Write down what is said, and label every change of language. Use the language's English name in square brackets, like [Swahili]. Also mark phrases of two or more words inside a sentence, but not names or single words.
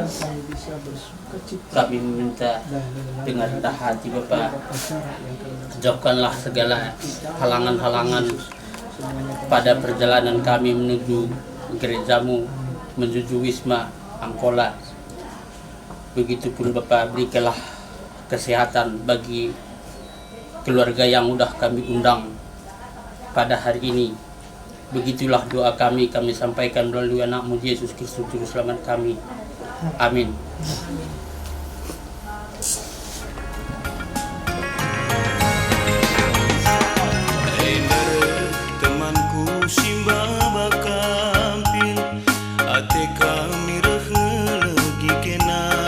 [Indonesian] Kami meminta dengan rendah hati Bapak, jauhkanlah segala halangan-halangan pada perjalanan kami menuju gerejamu, menuju Wisma Angkola. Begitupun Bapak, berikanlah kesehatan bagi keluarga yang sudah kami undang pada hari ini. Begitulah doa kami sampaikan melalui anakmu Yesus Kristus Juru Selamat kami. Amin. [Batak Karo] Simba bakampil ate kami lagi kena